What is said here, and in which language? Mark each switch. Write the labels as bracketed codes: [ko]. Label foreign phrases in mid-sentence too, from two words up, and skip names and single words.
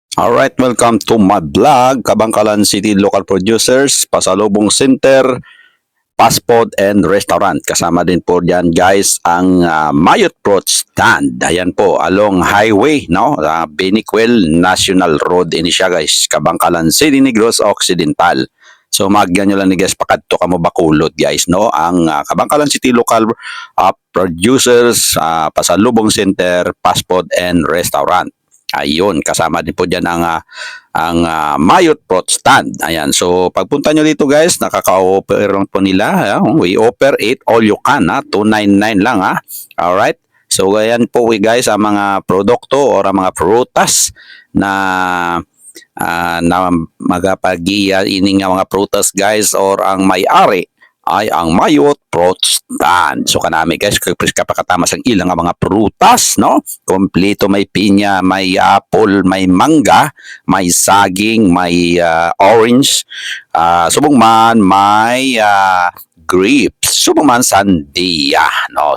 [en] Alright, welcome to my vlog, Kabangkalan City Local Producers, Pasalubong Center, Fast Food and Restaurant. [tl] Kasama din po diyan guys ang Mayot Fruit Stand. Ayan po, [en] along highway, no? [hil] Benicuel National Road ini siya guys, Kabangkalan City, Negros Occidental. So magyan nyo lang ni guys, pakadto ka mo bakulod guys, no? Ang Kabangkalan City Local Producers, Pasalubong Center, Fast Food and Restaurant. [tl] Ayun, kasama din po diyan ang Mayot Fruit Stand. Ayan, so pagpunta nyo dito guys, nakaka-offer lang po nila. [en] We offer 8 all you can, 299 lang ha. [tl] Alright, so ayan po guys ang mga produkto o ang mga prutas na [hil] magapagiya ini nga mga prutas [tl] guys or ang may-ari ay ang Mayot Fruit Stand. [hil] So kanami guys, kapakatamas ang ilang mga prutas, no? Kompleto, may pinya, may apple, may mangga, may saging, may orange, subong man, may grapes, subong man sandia, no?